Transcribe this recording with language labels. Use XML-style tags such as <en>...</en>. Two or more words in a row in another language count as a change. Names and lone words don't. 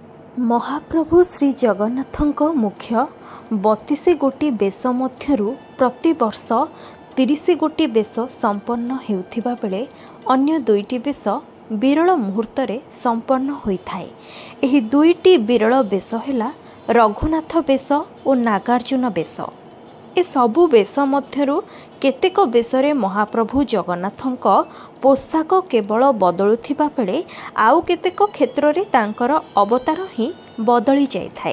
<or>ମହାପ୍ରଭୁ ଶ୍ରୀ ଜଗନ୍ନାଥଙ୍କ ମୁଖ୍ୟ 32 ଗୋଟି ବେଶ ମଧ୍ୟରୁ ପ୍ରତି ବର୍ଷ 30 ଗୋଟି ବେଶ ସମ୍ପନ୍ନ ହେଉଥିବା ବେଳେ ଅନ୍ୟ ଦୁଇଟି ବେଶ ବିରଳ ମୁହୂର୍ତ୍ତ ସମ୍ପନ୍ନ ହୋଇଥାଏ। ଏହି ଦୁଇଟି ବିରଳ ବେଶ ହେଲା ରଘୁନାଥ ବେଶ ଓ ନାଗାର୍ଜୁନ ବେଶ। ଏ ସବୁ ବେଶ ମଧ୍ୟରୁ କେତେକ ବେଶରେ ମହାପ୍ରଭୁ ଜଗନ୍ନାଥଙ୍କ ପୋଷାକ କେବଳ ବଦଳୁଥିବା ବେଳେ ଆଉ କେତେକ କ୍ଷେତ୍ର ରେ ତାଙ୍କର ଅବତାର ହିଁ ବଦଳି ଯାଇଥାଏ।</or>